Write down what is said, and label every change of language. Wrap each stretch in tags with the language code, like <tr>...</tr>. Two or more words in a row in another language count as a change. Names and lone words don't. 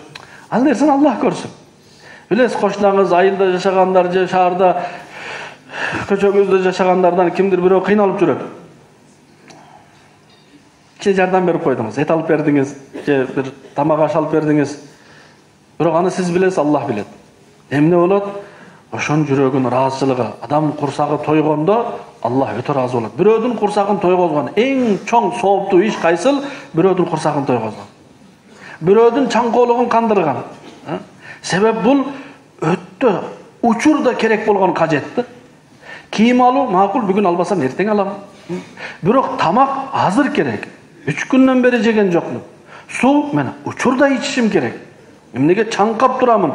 <ky>Ал нерсени Аллах көрсүн. Билесиз, кошунаңыз айылда жашагандар же шаарда көчөгүздө жашагандардан кимдир бирөө кыйналып жүрөт. Кичине жардам берип койдуңуз, эт алып бердиңиз, же бир тамак аш алып бердиңиз. Бирок аны сиз билесиз, Аллах билет. Эмне болот? Ошонун жүрөгүнүн ыраазычылыгы. Адам курсагы тойгондо Аллах өтө ыраазы болот. Birөөдүн курсагын тойгозгон эң чоң сооптуу иш кайсыл? Birөөдүн курсагын тойгозгон. Birөөдүн чаңкоолугун кандырган. Себеп бул өттө учурда керек болгон кажетти. Кийим алуу макул, бүгүн албасам эртең алам. Бирок тамак азыр керек. 3 күндөн бери жеген жокмун. Суу мен учурда ичишим керек. Эмнеге чаңкап турамын?</ky>